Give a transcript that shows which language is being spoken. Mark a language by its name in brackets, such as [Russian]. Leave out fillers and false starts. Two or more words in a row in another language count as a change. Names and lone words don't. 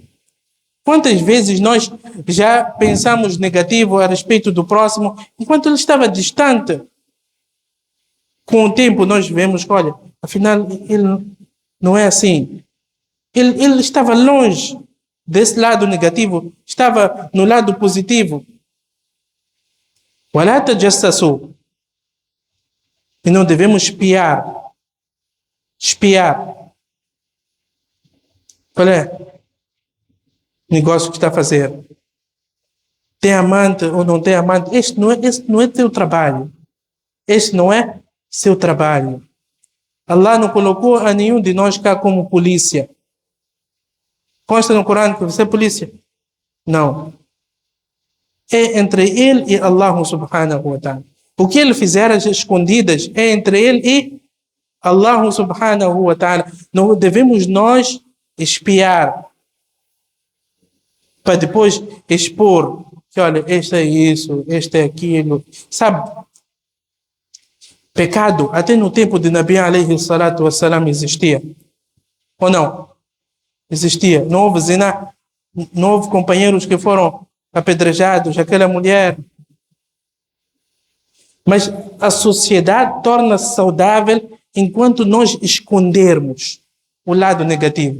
[Portuguese] Quantas vezes nós já pensamos negativo a respeito do próximo, enquanto ele estava distante? Com o tempo nós vemos, olha, afinal ele não é assim. Ele estava longe desse lado negativo, estava no lado positivo. [Arabic] وَلَا تَجَسَّسُوا. [Portuguese] E não devemos espiar. Qual é o negócio que está a fazer? Tem amante ou não tem amante? Este não é teu trabalho. Este não é seu trabalho. Allah não colocou a nenhum de nós cá como polícia. Consta no Corão que você é polícia? Não. É entre ele e Allah [Arabic] سبحانه وتعالى. [Portuguese] O que ele fizer às escondidas é entre ele e Allah [Arabic] سبحانه وتعالى. [Portuguese] Não devemos nós espiar para depois expor que olha, este é isso, este é aquilo. Sabe? Pecado até no tempo de Nabi [Arabic] عليه الصلاة والسلام [Portuguese] existia. Ou não? Existia. Não houve zina. Não houve companheiros que foram apedrejados, aquela mulher. Mas a sociedade torna-se saudável enquanto nós escondermos o lado negativo.